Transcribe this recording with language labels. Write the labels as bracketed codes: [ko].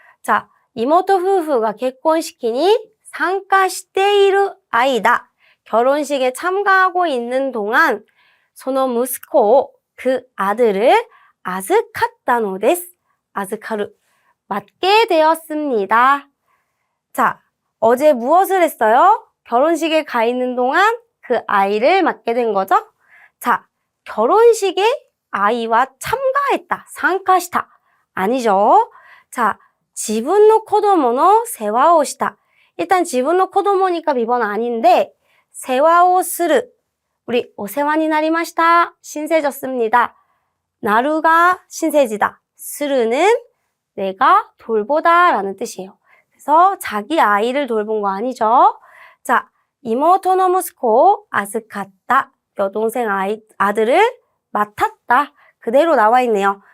[ko] 자, 이모토 후후가 결혼식에 [ja] 参加している間, [ko] 결혼식에 참가하고 있는 동안 [ja] その息子, [ko] 그 아들을 [ja] 預かったのです. [ko] 아즈카루, 맡게 되었습니다. 자, 어제 무엇을 했어요? 결혼식에 가 있는 동안 그 아이를 맡게 된 거죠? 자, 결혼식에 아이와 참가했다. 参加した.아니죠? [ja] 자, 自分の子供の世話をした. [ko] 일단 自分の子供니까 비번 아닌데 世話をする. [ja] 우리 お世話になりました. [ko] 신세졌습니다. 나루가 신세지다. 스르는 내가 돌보다 라는 뜻이에요. 그래서 자기 아이를 돌본 거 아니죠? 자, [ja] 이모토노 무스코 아즈카타. [ko] 여동생 아들을 맡았다. 그대로 나와 있네요.